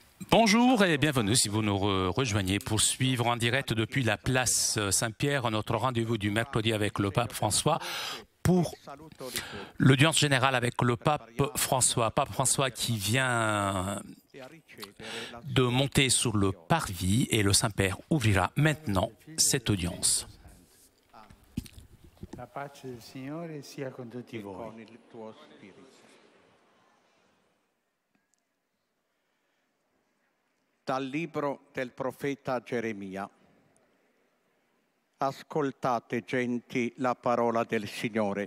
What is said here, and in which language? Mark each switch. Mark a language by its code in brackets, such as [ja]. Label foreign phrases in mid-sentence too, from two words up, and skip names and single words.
[fr] Bonjour et bienvenue si vous nous rejoignez pour suivre en direct depuis la place Saint-Pierre notre rendez-vous du mercredi avec le pape François pour l'audience générale avec le pape François qui vient de monter sur le parvis et le Saint-Père ouvrira maintenant cette audience. [it] La pace del Signore sia con tutti voi. Dal libro del profeta Geremia. Ascoltate, genti, la parola del Signore.